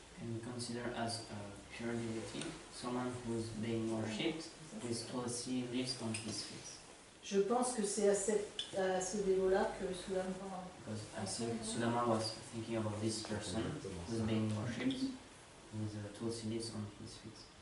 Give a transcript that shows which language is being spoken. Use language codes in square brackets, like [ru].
[en] Can we consider as a pure devotee someone who is being worshipped with tulasi leaves on his feet? [fr] Je pense que c'est à ce dévot-là que Sudama. [en] Because I think Sudama was thinking about this person who is being worshipped with tulasi leaves on his feet.